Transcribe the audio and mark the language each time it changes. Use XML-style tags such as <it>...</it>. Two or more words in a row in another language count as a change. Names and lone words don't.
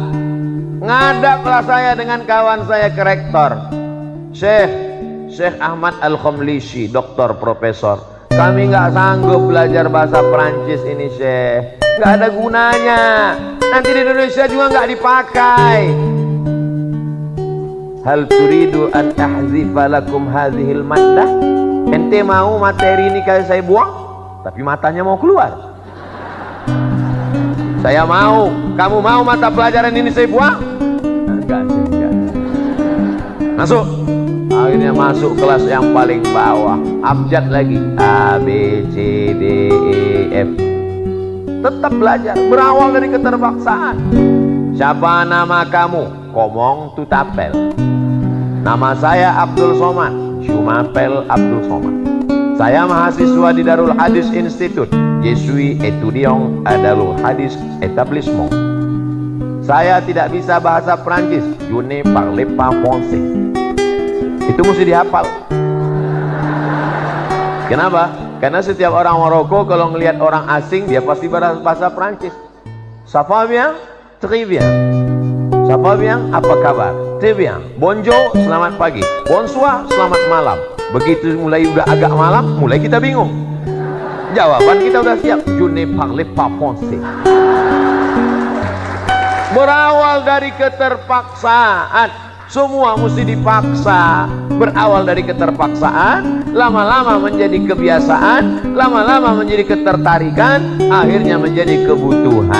<id>Ngadaplah saya dengan kawan saya ke rektor, Syekh Ahmad Al-Khomlisi, doktor, profesor. Kami nggak sanggup belajar bahasa Perancis ini, Syekh. Nggak ada gunanya. Nanti di Indonesia juga nggak dipakai.</id> <ar>هل تريد أن أحذف لكم هذه المادة?</ar> <id>Ente mau materi ini kayak saya buang, tapi matanya mau keluar. Saya mau, kamu mau mata pelajaran ini saya buang? Enggak. Masuk. Akhirnya masuk kelas yang paling bawah, abjad lagi, A, B, C, D, E, F. Tetap belajar, berawal dari keterpaksaan. Siapa nama kamu?</id> <fr>Komong Tutapel.</fr> <id>Nama saya Abdul Somad, Shumapel Abdul Somad. Saya mahasiswa di Darul Hadis Institute.</id> <fr>Je suis étudiant à Darul Hadis Établissement.</fr> <id>Saya tidak bisa bahasa Prancis.</id> <fr>Je ne parle pas français.</fr> <id>Itu mesti dihafal. Kenapa? Karena setiap orang Maroko kalau ngelihat orang asing dia pasti bahasa Prancis.</id> <fr>Ça va bien? Très bien. Ça va bien?</fr> <id>Apa kabar?</id> <fr>Très bien. Bonjour,</fr> <id>selamat pagi. Bonsoir, selamat malam. Begitu mulai udah agak malam, mulai kita bingung. Jawaban kita udah siap.</id> <fr>Je ne parle pas français.</fr> <id>Berawal dari keterpaksaan. Semua mesti dipaksa. Berawal dari keterpaksaan, lama-lama menjadi kebiasaan, lama-lama menjadi ketertarikan, akhirnya menjadi kebutuhan.</id>